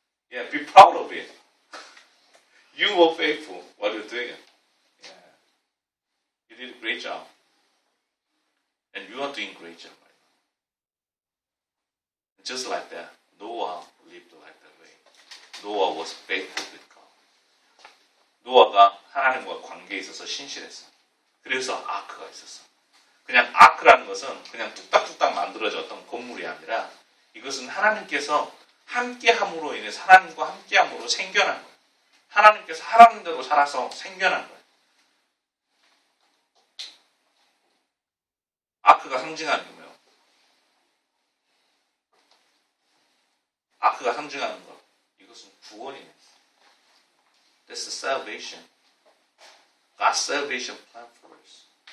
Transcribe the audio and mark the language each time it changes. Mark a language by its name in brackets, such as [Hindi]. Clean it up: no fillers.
[English] Yeah, be proud of it. You were faithful what you're doing. Yeah. You did a great job. And you are doing a great job right now. Just like that, Noah lived like that way. Noah was faithful with God. [Korean] 노아가 하나님과 관계에 있어서 신실했어. 그래서 아크가 있었어. 그냥 아크라는 것은 그냥 뚝딱뚝딱 만들어졌던 건물이 아니라 이것은 하나님께서 함께함으로 인해서 하나님과 함께함으로 생겨난 거예요. 하나님께서 하라는 대로 살아서 생겨난 거예요. 아크가 상징하는 게 뭐예요? 아크가 상징하는 것. 이것은 구원이에요. [English] That's the salvation. God's salvation plan for us.